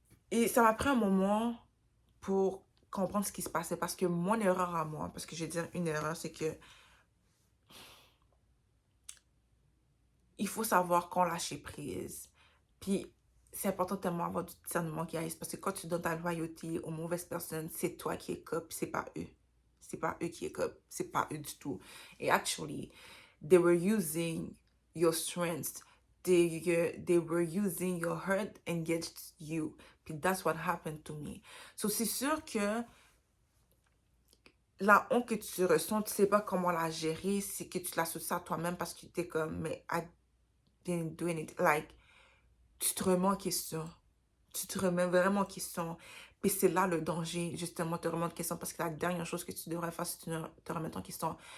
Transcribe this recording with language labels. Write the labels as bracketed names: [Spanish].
[French] Et ça m'a pris un moment pour comprendre ce qui se passait parce que mon erreur à moi, parce que je vais dire une erreur, c'est que il faut savoir quand lâcher prise. Puis c'est important tellement d'avoir du discernement, guys, parce que quand tu donnes ta loyauté aux mauvaises personnes, c'est toi qui es cop, c'est pas eux. C'est pas eux qui est cop, c'est pas eux du tout. [English] Et actually, they were using your strengths. They were using your hurt against you. Puis that's what happened to me. [French] So c'est sûr que la honte que tu ressens, tu sais pas comment la gérer, c'est que tu l'associes à toi-même parce que tu es comme, mais I didn't do anything. Like, tu te remets en question. Tu te remets vraiment en question. Puis c'est là le danger, justement, te remettre en question. Parce que la dernière chose que tu devrais faire, c'est te remettre en question.